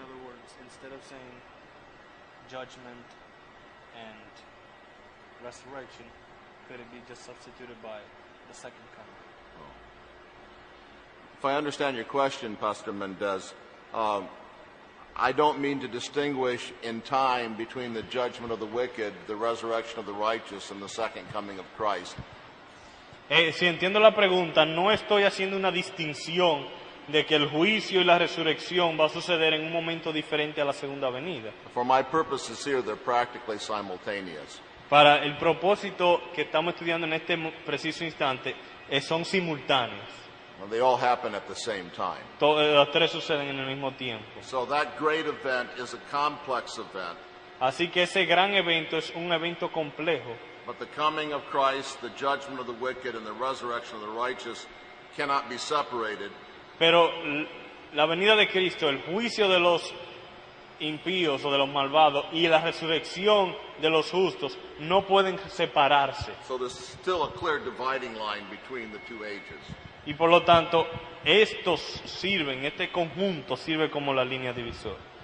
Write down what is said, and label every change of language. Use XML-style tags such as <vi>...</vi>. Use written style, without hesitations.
<en>In other words, instead of saying judgment and resurrection, could it be just substituted by the second coming? If I understand your question, Pastor Mendez, I don't mean to distinguish in time between the judgment of the wicked, the resurrection of the righteous, and the second coming of Christ.</en> <es>Si entiendo la pregunta, no estoy haciendo una distinción de que el juicio y la resurrección va a suceder en un momento diferente a la segunda venida.</es> <en>For my purposes here, they're practically simultaneous.</en> <es>Para el propósito que estamos estudiando en este preciso instante, son simultáneos.</es> <en>Well, they all happen at the same time.</en> <es>Las tres suceden en el mismo tiempo.</es> <en>So that great event is a complex event,</en> <es>Así que ese gran evento es un evento complejo.</es> <en>but the coming of Christ, the judgment of the wicked, and the resurrection of the righteous cannot be separated.</en> <es>Pero la venida de Cristo, el juicio de los impíos o de los malvados y la resurrección de los justos no pueden separarse.</es> <en>So there's still a clear dividing line between the two ages.</en> <es>Y por lo tanto, estos sirven, este conjunto sirve como la línea divisora.</es>